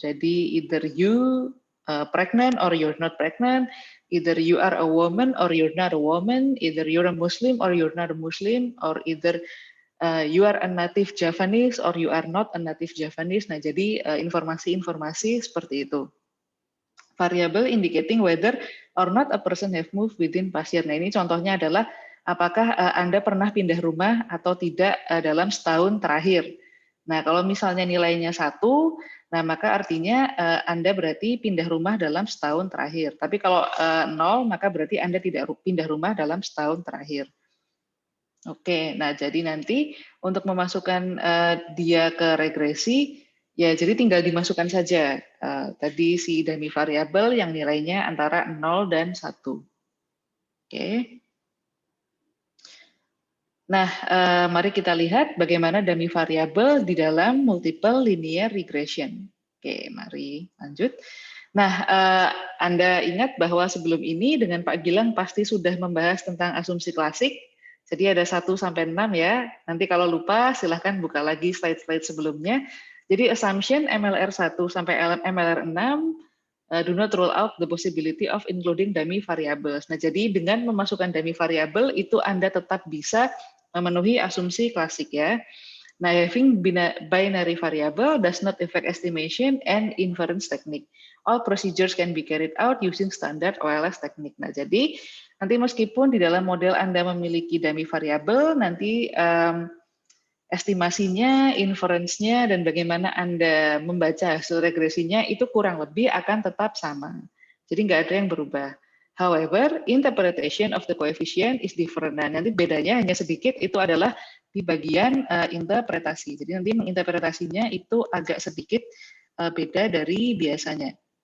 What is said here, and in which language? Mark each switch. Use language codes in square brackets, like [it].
[id] Jadi [en] either you pregnant or you're not pregnant, either you are a woman or you're not a woman, either you're a Muslim or you're not a Muslim, or either you are a native Javanese or you are not a native Javanese. [id] Nah, jadi informasi-informasi seperti itu. [en] Variable indicating whether or not a person have moved within past year. [id] Nah, ini contohnya adalah apakah Anda pernah pindah rumah atau tidak dalam setahun terakhir. Nah, kalau misalnya nilainya 1, nah maka artinya Anda berarti pindah rumah dalam setahun terakhir. Tapi kalau 0, maka berarti Anda tidak pindah rumah dalam setahun terakhir. Oke, nah jadi nanti untuk memasukkan dia ke regresi, ya jadi tinggal dimasukkan saja tadi si dummy variable yang nilainya antara 0 dan 1. Oke. Nah, mari kita lihat bagaimana dummy variable di dalam multiple linear regression. Oke, mari lanjut. Nah, Anda ingat bahwa sebelum ini dengan Pak Gilang pasti sudah membahas tentang asumsi klasik. Jadi ada 1 sampai 6 ya. Nanti kalau lupa silahkan buka lagi slide-slide sebelumnya. Jadi [en] assumption MLR 1 sampai MLR 6 do not rule out the possibility of including dummy variables. [id] Nah, jadi dengan memasukkan dummy variable itu Anda tetap bisa memenuhi asumsi klasik ya. [en] Nah, having binary variable does not affect estimation and inference technique. All procedures can be carried out using standard OLS technique. [id] Nah, jadi nanti meskipun di dalam model Anda memiliki dummy variable, nanti estimasinya, inference-nya, dan bagaimana Anda membaca hasil regresinya itu kurang lebih akan tetap sama. Jadi nggak ada yang berubah. [en] However, interpretation of the coefficient is different. [id] Nah, nanti bedanya hanya sedikit, itu adalah di bagian interpretasi. Jadi nanti menginterpretasinya itu agak sedikit beda dari biasanya.